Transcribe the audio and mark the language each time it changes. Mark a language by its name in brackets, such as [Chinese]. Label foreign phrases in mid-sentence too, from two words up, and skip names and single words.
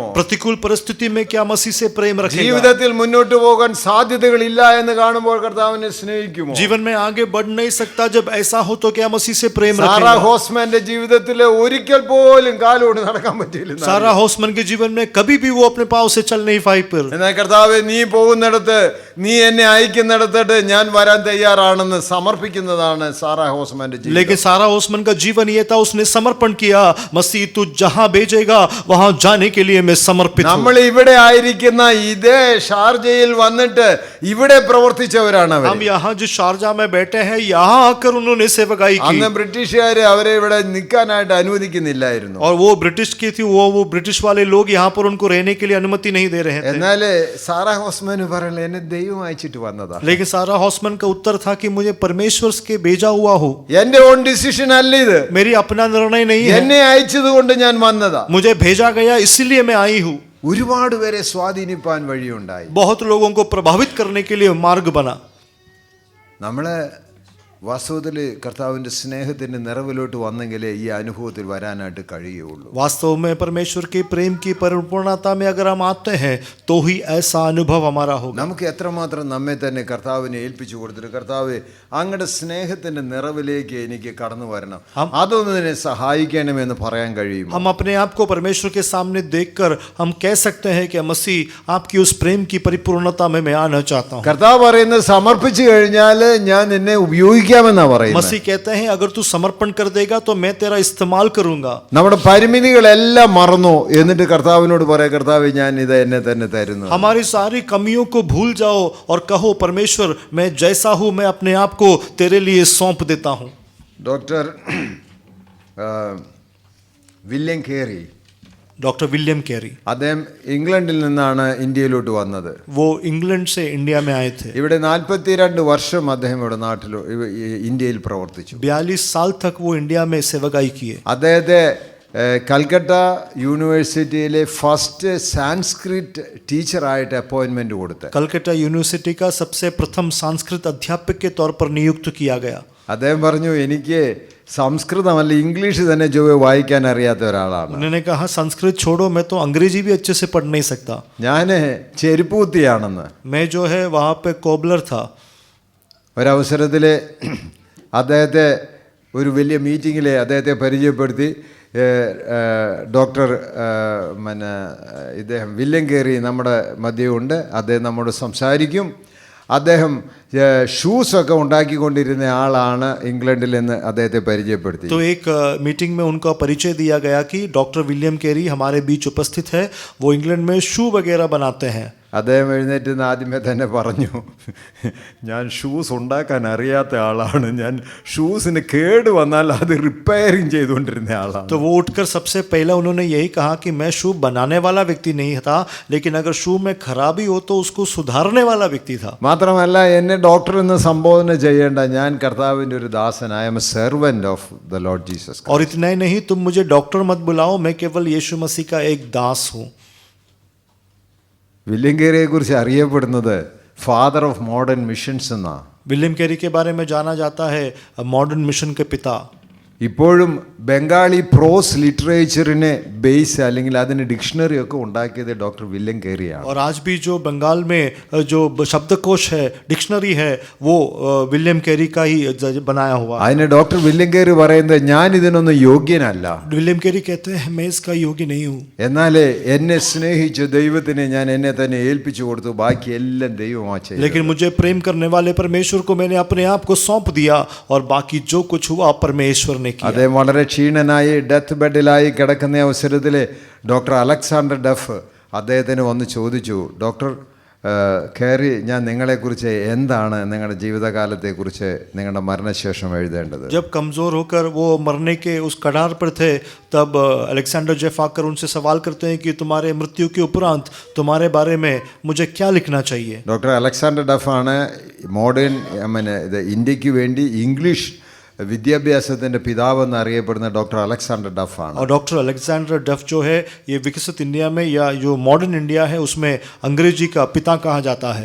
[Hindi] प्रतिकूल परिस्थिति में क्या मसीह से प्रेम रखेगा? [Malayalam] ജീവിതത്തിൽ മുന്നോട്ട് പോകാൻ സാധ്യതകൾ ഇല്ല എന്ന് കാണുമ്പോൾ കർത്താവിനെ സ്നേഹിക്കുമോ? [Hindi] जीवन में आगे बढ़ नहीं सकता, जब ऐसा हो तो क्या मसीह से प्रेम സാറാ रखेगा? [Malayalam] ഹോസ്മാന്റെ ജീവിതത്തിൽ ഒരിക്കൽ പോലും കാലോട് നടക്കാൻ പറ്റിയില്ല. [Hindi] सारा हॉसमैन के जीवन में कभी भी वो अपने पाँव से चल नहीं पाई. पर [Malayalam] എന്നാൽ കർത്താവേ, നീ പോകുന്നിടത്ത്, നീ എന്നെ അയക്കുന്നിടത്തോട്ട് ഞാൻ വരാൻ തയ്യാറാണെന്ന് സമർപ്പിക്കുന്നതാണ് സാറാ ഹോസ്മാന്റെ ജീവിതം. [Hindi] लेकिन सारा हॉसमैन का जीवन ये था, उसने समर्पण किया, मसीह तू जहां भेजेगा वहां जाने के लिए मैं समर्पित हूं. [Malayalam] നമ്മൾ ഇവിടെ ആയിരിക്കുന്ന ഇതേ ഷാർജയിൽ വന്നിട്ട് ഇവിടെ പ്രവർത്തിച്ചവരാണ് അവർ. [Hindi] हम यहाँ जो शारजा में बैठे हैं, यहाँ आकर उन्होंने सेवकाई की. [Malayalam] അന്ന് ബ്രിട്ടീഷുകാര് അവരെ ഇവിടെ നിൽക്കാനായിട്ട് അനുവദിക്കുന്നില്ലായിരുന്നു. [Hindi] और वो ब्रिटिश की थी, वो ब्रिटिश वाले लोग यहाँ पर उनको रहने के लिए अनुमति नहीं दे रहे थे. [Malayalam] എന്നാൽ സാറാ ഹോസ്മാൻ പറയുന്നത് എന്നെ ദൈവം അയച്ചിട്ട് വന്നതാ. [Hindi] लेकिन सारा हॉसमैन का उत्तर था कि मुझे परमेश्वर के भेजा हुआ हो, [Malayalam] എന്റെ [English] own decision [Malayalam] അല്ല ഇത്, [Hindi] मेरी अपना निर्णय नहीं है, [Malayalam] എന്നെ അയച്ചത് കൊണ്ട് ഞാൻ വന്നതാ. [Hindi] मुझे भेजा गया इसलिए मैं आई हूँ. [Malayalam] ഒരുപാട് പേരെ സ്വാധീനിപ്പാൻ വഴിയുണ്ടായി. [Hindi] बहुत लोगों को प्रभावित करने के लिए मार्ग बना. [Malayalam] നമ്മള് വാസ്തവത്തിൽ കർത്താവിന്റെ സ്നേഹത്തിന്റെ നിറവിലോട്ട് വന്നെങ്കിലേ ഈ അനുഭവത്തിൽ വരാനായിട്ട് കഴിയുള്ളൂ. [Hindi] वास्तव में परमेश्वर के प्रेम की परिपूर्णता में अगर हम आते हैं तो ही ऐसा अनुभव हमारा होगा. [Malayalam] നമുക്ക് എത്രമാത്രം നമ്മെ തന്നെ കർത്താവിനെ ഏൽപ്പിച്ചു കൊടുത്തിട്ട്, കർത്താവ് അങ്ങയുടെ സ്നേഹത്തിന്റെ നിറവിലേക്ക് എനിക്ക് കടന്നു വരണം, അതൊന്നും എന്നെ സഹായിക്കണമെന്ന് പറയാൻ കഴിയും. [Hindi] हम अपने आप को परमेश्वर के सामने देखकर हम कह सकते हैं कि मसीह आपकी उस प्रेम की परिपूर्णता में मैं आना चाहता हूँ. [Malayalam] കർത്താവ് പറയുന്നത് സമർപ്പിച്ചു കഴിഞ്ഞാൽ ഞാൻ നിന്നെ ഉപയോഗിക്കാമെന്നാ പറയുന്നത്. [Hindi] मसीह कहते हैं अगर तू समर्पण कर देगा तो मैं तेरा इस्तेमाल करूंगा. [Malayalam] നമ്മുടെ പരിമിതികളെല്ലാം മറന്നു എന്നിട്ട് കർത്താവിനോട് പറയാം, കർത്താവ് ഞാൻ ഇത് എന്നെ തന്നെ തരുന്നു. [Hindi] हमारी सारी कमियों को भूल जाओ और कहो परमेश्वर मैं जैसा हूं मैं अपने आप को तेरे लिए सौंप देता हूं. [Malayalam] ഡോക്ടർ വില്യം കേറി, [Hindi] डॉक्टर विलियम कैरी, [Malayalam] അദ്ദേഹം ഇംഗ്ലണ്ടിൽ നിന്നാണ് ഇന്ത്യയിലോട്ട് വന്നത്. [Hindi] वो इंग्लैंड से इंडिया में आए थे. [Malayalam] ഇവിടെ 42 വർഷം അദ്ദേഹം ഇവിടെ നാട്ടിൽ ഇന്ത്യയിൽ പ്രവർത്തിച്ചു. [Hindi] 42 साल तक वो इंडिया में सेवकाई किए. [Malayalam] അദ്ദേഹത്തെ കൽക്കട്ട യൂണിവേഴ്സിറ്റിയിലെ [English] first Sanskrit teacher [Malayalam] അപ്പോയിൻമെന്റ് കൊടുത്ത്. [Hindi] कलकत्ता यूनिवर्सिटी का सबसे प्रथम संस्कृत अध्यापक के तौर पर नियुक्त किया गया. [Malayalam] അദ്ദേഹം പറഞ്ഞു, എനിക്ക് സംസ്കൃതമല്ല ഇംഗ്ലീഷ് തന്നെ വായിക്കാൻ അറിയാത്ത ഒരാളാണ്. [Hindi] उन्होंने कहा संस्कृत छोड़ो, मैं तो अंग्रेजी भी अच्छे से पढ़ नहीं सकता. [Malayalam] ഞാൻ ചെരുപ്പൂത്തിയാണെന്ന്. [Hindi] मैं जो है वहाँ पे कोबलर था. [Malayalam] ഒരവസരത്തിൽ അദ്ദേഹത്തെ ഒരു വലിയ മീറ്റിങ്ങിൽ അദ്ദേഹത്തെ പരിചയപ്പെടുത്തി. ഡോക്ടർ ഇദ്ദേഹം വില്യം കേറി നമ്മുടെ മധ്യമുണ്ട്, അദ്ദേഹം നമ്മോട് സംസാരിക്കും. അദ്ദേഹം ഷൂസ് ഒക്കെ ഉണ്ടാക്കിക്കൊണ്ടിരുന്ന ആളാണ് ഇംഗ്ലണ്ടിൽ നിന്ന് അദ്ദേഹത്തെ പരിചയപ്പെടുത്തി. [Hindi] तो एक मीटिंग में उनका परिचय दिया गया कि डॉक्टर विलियम कैरी हमारे बीच उपस्थित है, वो इंग्लैंड में शू वगैरह बनाते हैं. [Malayalam] അദ്ദേഹം എഴുന്നേറ്റ് ആദ്യമേ തന്നെ പറഞ്ഞു, ഞാൻ ഷൂസ് ഉണ്ടാക്കാൻ അറിയാത്ത ആളാണ്, ഞാൻ ഷൂസിന് കേട് വന്നാൽ അത് റിപ്പയറിങ് ചെയ്തുകൊണ്ടിരുന്ന ആളാണ്. [Hindi] तो वो उठकर सबसे पहले उन्होंने यही कहा कि मैं शू बनाने वाला व्यक्ति नहीं था, लेकिन अगर शू में खराबी हो तो उसको सुधारने वाला व्यक्ति था. [Malayalam] മാത്രമല്ല എന്നെ ഡോക്ടർ എന്ന് സംബോധന ചെയ്യേണ്ട, ഞാൻ കർത്താവിൻ്റെ ഒരു ദാസൻ, [English] I am a servant of the Lord Jesus. [Hindi] और इतना ही नहीं, तुम मुझे डॉक्टर मत बुलाओ, मैं केवल यीशु मसीह का एक दास हूँ. [Malayalam] വില്യം കേരിയെ കുറിച്ച് അറിയപ്പെടുന്നത് [English] father of modern missions [Malayalam] എന്നാണ്. [Hindi] विलियम कैरी के बारे में जाना जाता है [English] modern mission [Hindi] के पिता. [Malayalam] ഇപ്പോഴും [English] Bengali prose literature base [Malayalam] അല്ലെങ്കിൽ അതിന് ഡിക്ഷണറി ഒക്കെ ഉണ്ടാക്കിയത് ഡോക്ടർ വില്യം കേരിയാണ്. [Hindi] और आज भी जो बंगाल में जो शब्दकोश है, डिक्शनरी है, वो विलियम कैरी का ही बनाया हुआ है. [Malayalam] അതിന് ഡോക്ടർ വില്യം കേരി പറയുന്നത്, ഞാൻ ഇതിനൊന്നും യോഗ്യനല്ല, [Hindi] विलियम कैरी कहते हैं मैं इसका योग्य नहीं हूँ, [Malayalam] എന്നാൽ എന്നെ സ്നേഹിച്ച ദൈവത്തിന് ഞാൻ എന്നെ തന്നെ ഏൽപ്പിച്ചു കൊടുത്തു, ബാക്കി എല്ലാം ദൈവമാ ചെയ്തത്. [Hindi] लेकिन मुझे प्रेम करने वाले परमेश्वर को मैंने अपने आप को सौंप दिया और बाकी जो कुछ हुआ परमेश्वर ने किया. [Malayalam] അദ്ദേഹം വളരെ ക്ഷീണനായി [English] death bed [Malayalam] കിടക്കുന്ന അവസരത്തിൽ ഡോക്ടർ അലക്സാണ്ടർ ഡഫ് അദ്ദേഹത്തിന് വന്ന് ചോദിച്ചു, ഡോക്ടർ കേറി, ഞാൻ നിങ്ങളെക്കുറിച്ച് എന്താണ് നിങ്ങളുടെ ജീവിതകാലത്തെക്കുറിച്ച് നിങ്ങളുടെ മരണശേഷം എഴുതേണ്ടത്? [Hindi] जब कमज़ोर होकर वो मरने के उस कगार पर थे, तब अलेक्जेंडर जेफ आकर उनसे सवाल करते हैं कि तुम्हारे मृत्यु के उपरांत तुम्हारे बारे में मुझे क्या लिखना चाहिए. [Malayalam] ഡോക്ടർ അലക്സാണ്ടർ ഡഫാണ് മോഡേൺ ഇത് ഇന്ത്യക്ക് വേണ്ടി ഇംഗ്ലീഷ് വിദ്യാഭ്യാസത്തിൻ്റെ പിതാവെന്ന് അറിയപ്പെടുന്ന ഡോക്ടർ അലക്സാണ്ടർ ഡഫ് ആണ്. [Hindi] और डॉक्टर अलेक्जेंडर डफ जो है ये विकसित इंडिया में या जो [English] modern India [Hindi] है उसमें अंग्रेजी का पिता कहा जाता है.